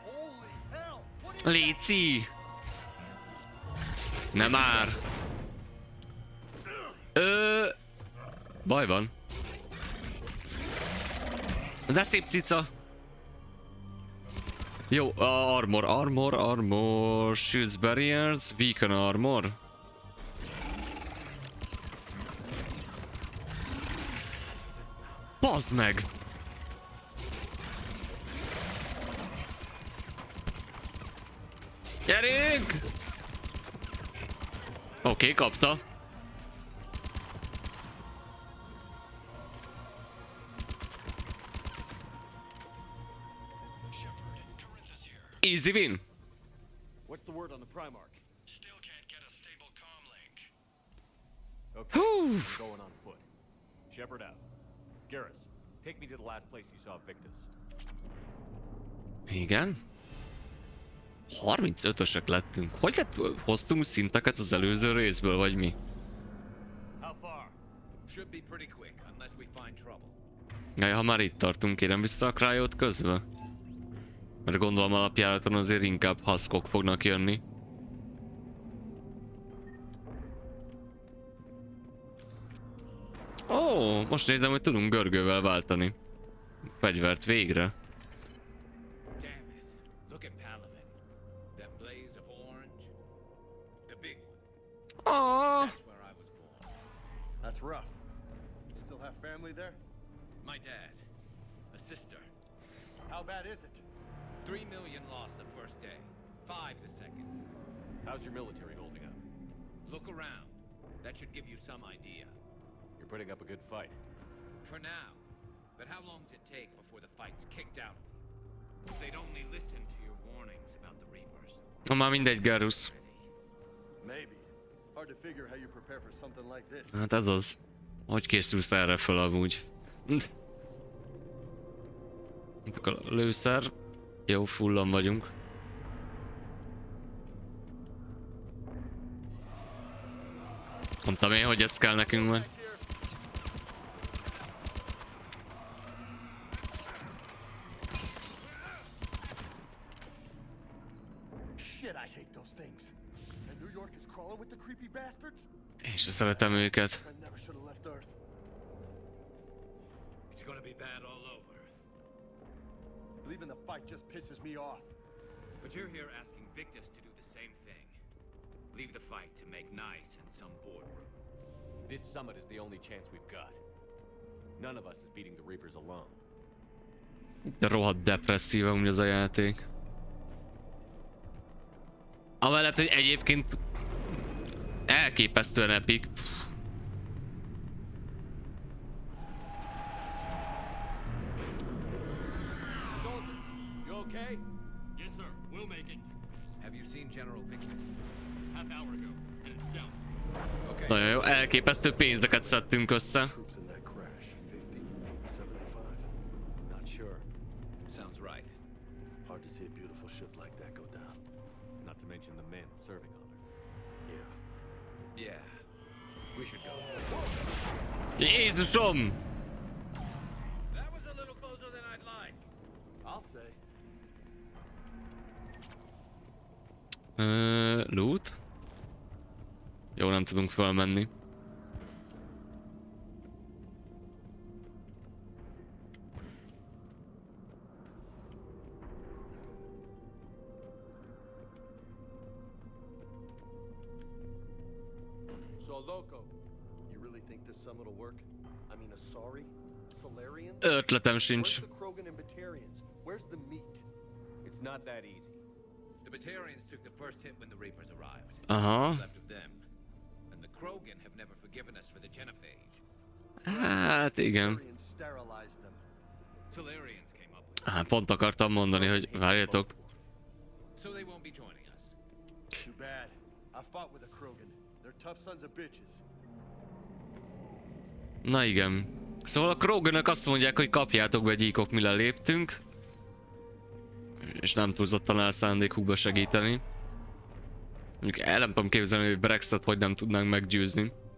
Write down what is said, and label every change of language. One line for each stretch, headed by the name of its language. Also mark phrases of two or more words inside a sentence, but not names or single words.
Hungarian: Léci! Nem már! Baj van. De szép cica! Jó,
English: armor, shields, barriers, weaken armor.
Hungarian: Bazd meg! Gyerünk! Oké, kapta.
English: Easy win. What's the word on the Primarch? Still can't get a stable comm link. Okay, I'm going on foot. Shepard out. Garrus, take me to the last place you saw Victus.
Hungarian: Igen. 35-ösek lettünk. Hogy lett, hoztunk szinteket az előző részből, vagy mi?
English: How far? Should be pretty quick, unless we find trouble.
Hungarian: Jaj, ha már itt tartunk, kérem vissza a cryót közben. Mert gondolom alapjáraton azért inkább haszkok fognak jönni. Ó, most nézem, hogy tudunk görgővel váltani. Fegyvert végre. Aww.
English: That's rough. Still have family there? My dad. A sister. How bad is it? 3 million lost the first day. 5 the second. How's your military holding up? Look around. That should give you some idea. You're putting up a good fight. For now. But how long does it take before the fight's kicked out of you? If they'd only listen to your warnings about the Reapers.
Hungarian: Na már mindegy, Garus.
English: Maybe. Hard to figure how you prepare for something like this.
Hungarian: Hát ez az. Hogy készülsz erre fel amúgy? A lőszer. Jó, fullan vagyunk. Mondtam én, hogy ez kell nekünk majd. Én se szeretem őket.
English: It's gonna be bad all over. Leaving the fight just pisses me off. But you're here asking Victus to do the same thing. Leave the fight to make nice in some boardroom. This summit is the only chance we've got. None of us is beating the Reapers alone.
Hungarian: De rohadt depresszív amúgy az a játék. Amellett, hogy egyébként elképesztően epic.
English: You okay? Yes, sir. We'll make it. Have you seen General Victor? Half hour ago. And it's south. Okay.
Hungarian: Nagyon jó, elképesztő pénzeket szedtünk össze.
English: Troops in that crash. 50, 75? Not sure. Sounds right. Hard to see a beautiful ship like that go down. Not to mention the men serving on her. Yeah. Yeah. We should go.
Hungarian: Jézusom!
English: That was a little closer than I'd like. I'll say. Loot?
Hungarian: Jó, nem tudunk felmenni.
English: So, Loco, you really think this summit will work? I mean, Asari? Solarians?
Hungarian: Ötletem
English: Where's
Hungarian: sincs.
English: the Krogan and Batarians? Where's the meat? It's not that easy. The Batarians took the first hit when the Reapers arrived.
Hungarian: Aha.
English: Left of them. And the Krogan have never forgiven us for the genophage.
Hungarian: Hát igen.
English: Batarians sterilized them. Solarians came up with it.
Hungarian: Pont akartam mondani, hogy várjatok.
English: So they won't be joining us. Too bad. I fought with a Krogan. They're tough sons of bitches.
Hungarian: Na igen. Szóval a Kroganök azt mondják, hogy kapjátok be, gyíkok, mi leléptünk. És nem túlzottan áll szándékukba segíteni. Mondjuk el nem tudom képzelni, hogy Brexit hogy nem tudnánk meggyőzni.